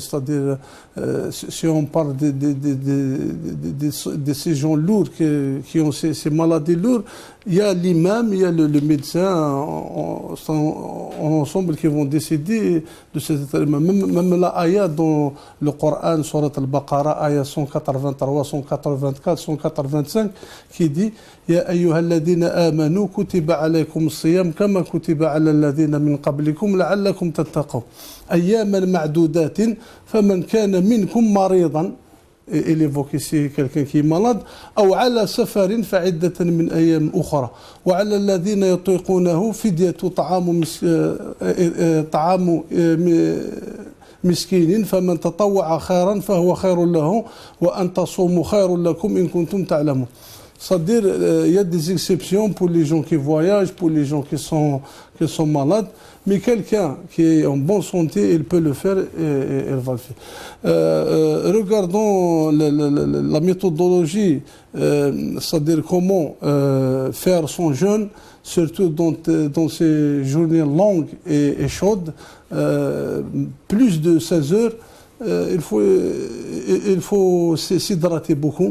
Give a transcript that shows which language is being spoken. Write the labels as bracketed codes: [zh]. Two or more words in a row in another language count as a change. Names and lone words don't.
[fr] C'est-à-dire, si on parle de ces gens lourds qui ont ces maladies lourdes, il y a l'imam, il y a le médecin en ensemble qui vont décider de cet élément. Même la ayah dans le Coran, Surat al-Baqarah, ayah 183, 184, 185, qui dit [ar] يا أيها الذين آمنوا كتب عليكم الصيام كما كتب على الذين من قبلكم لعلكم تتقون. أياما معدودات فمن كان منكم مريضا. [fr] Il évoque ici quelqu'un qui est malade. [ar] أو على سفر فعدة من أيام أخرى وعلى الذين يطيقونه فدية طعام مسكين فمن تطوع خيرا فهو خير له وأن تصوموا خير لكم إن كنتم تعلمون. [fr] C'est-à-dire, il y a des exceptions pour les gens qui voyagent, pour les gens qui sont malades, mais quelqu'un qui est en bonne santé, il peut le faire et il va le faire. Regardons la méthodologie, c'est-à-dire comment faire son jeûne, surtout dans ces journées longues et chaudes, plus de 16 heures, il faut s'hydrater beaucoup.